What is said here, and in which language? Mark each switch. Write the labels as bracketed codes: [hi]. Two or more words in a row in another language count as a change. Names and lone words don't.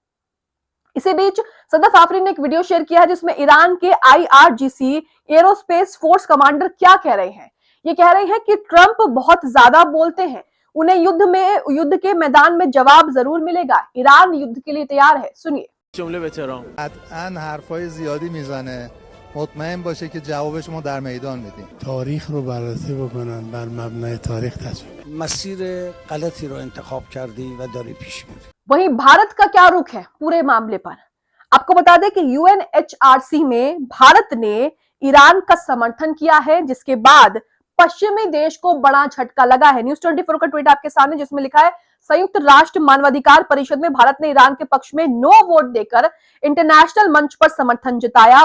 [hi] इसी बीच सदफ आफरीन ने एक वीडियो शेयर किया है जिसमें ईरान के IRGC [en] aerospace force commander [hi] क्या कह रहे हैं। ये कह रहे हैं कि ट्रंप बहुत ज्यादा बोलते हैं, उन्हें युद्ध के मैदान में जवाब जरूर मिलेगा, ईरान युद्ध के लिए तैयार है। सुनिए। [fa] جمله به تهران قطعاً حرفای زیادی میزنه مطمئن باشه که جوابش ما در میدان میدیم تاریخ رو بررسی بکنن، بر مبنای تاریخ تصمیم مسیر غلطی رو انتخاب کردی و داری پیش میری. [hi] वहीं भारत का क्या रुख है पूरे मामले पर, आपको बता दें कि UNHRC में भारत ने ईरान का समर्थन किया है, जिसके बाद पश्चिमी देश को बड़ा झटका लगा है। न्यूज़ 24 का ट्वीट आपके सामने जिसमें लिखा है, संयुक्त राष्ट्र मानवाधिकार परिषद में भारत ने ईरान के पक्ष में [en] no vote [hi] देकर इंटरनेशनल मंच पर समर्थन जताया।